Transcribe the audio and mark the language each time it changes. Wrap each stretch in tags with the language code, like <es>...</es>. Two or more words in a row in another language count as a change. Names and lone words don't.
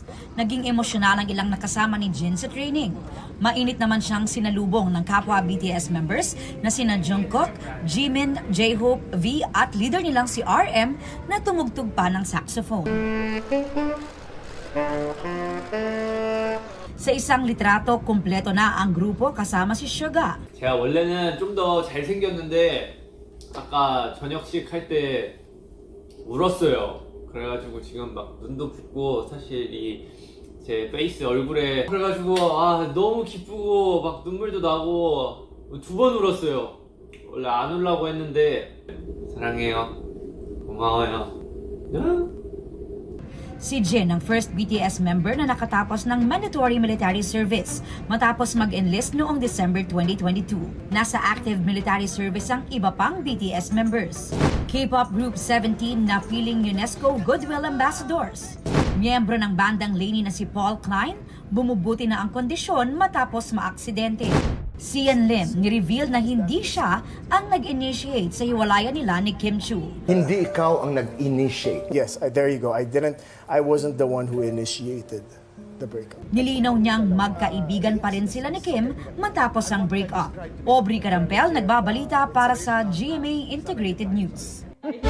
<tl>Naging emosyonal ang ilang nakasama ni Jin sa training. Mainit naman siyang sinalubong ng kapwa BTS members na sina Jungkook, Jimin, J-Hope, V at leader nilang si RM na tumugtog pa ng saxophone. Sa isang litrato, kumpleto na ang grupo kasama si Suga.</tl> <ko>제가 원래는 좀 더 잘생겼는데 아까 저녁식 할 때 울었어요. 그래가지고 지금 막 눈도 붓고 사실 제 페이스 얼굴에 그래가지고 너무 기쁘고 막 눈물도 나고 2번 울었어요. 원래 안 울라고 했는데 사랑해요. 고마워요.</ko> <tl>Si Jin ang first BTS member na nakatapos ng</tl> <en>mandatory military service</en> <tl>matapos mag-enlist noong December 2022. Nasa</tl> <en>active military service</en> <tl>ang iba pang BTS members.</tl> <en>K-pop group</en> <tl>17 na piling UNESCO Goodwill Ambassadors. Miyembro ng bandang Lainey na si Paul Klein, bumubuti na ang kondisyon matapos maaksidente. Sian Lim ni-reveal na hindi siya ang nag-initiate sa hiwalayan nila ni Kim Chu. Hindi ikaw ang nag-initiate.</tl> <en>Yes, there you go. I wasn't the one who initiated the breakup.</en> <tl>Nilinaw niyang magkaibigan pa rin sila ni Kim matapos ang breakup. Aubrey Carampel nagbabalita para sa GMA Integrated News.</tl>